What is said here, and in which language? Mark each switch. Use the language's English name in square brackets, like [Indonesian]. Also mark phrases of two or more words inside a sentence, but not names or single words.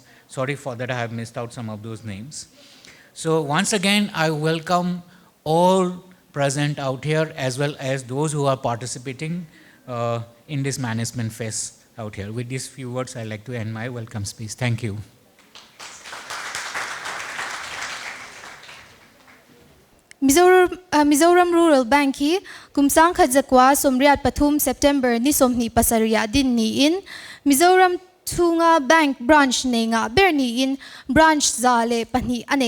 [English] Sorry for that, I have missed out some of those names. So once again, I welcome all present out here as well as those who are participating in this management fest out here. With these few words, I'd like to end my welcome speech. Thank you. [Mizo] Mizoram Rural Bank hi kumsang khadjakwa somriat pathum September ni somni pasaria din ni in Mizoram Tunga Bank branch nenga berni in branch zale pani anei